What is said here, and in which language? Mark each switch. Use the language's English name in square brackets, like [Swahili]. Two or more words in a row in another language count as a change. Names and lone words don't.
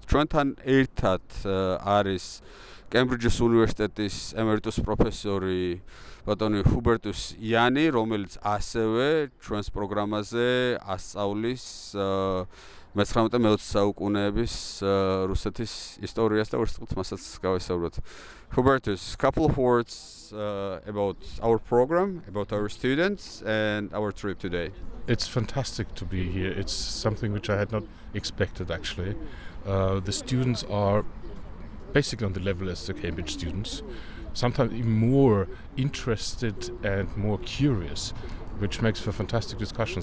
[Georgian] ჩვენთან ერთად არის კემბრიჯის უნივერსიტეტის ემერიტუს პროფესორი ბატონი ჰუბერტუს იანი, რომელიც ასევე ჩვენს პროგრამაზე ასწავლის 19-20 საუკუნეების რუსეთის ისტორიას და ვერცერთი მასაც გავესაუბროთ. [English] Hubertus, couple of words about our program, about our students and our trip today. It's fantastic to be here. It's something which I had not expected, actually. The students are basically on the level as the Cambridge students, sometimes even more interested and more curious, which makes for fantastic discussions.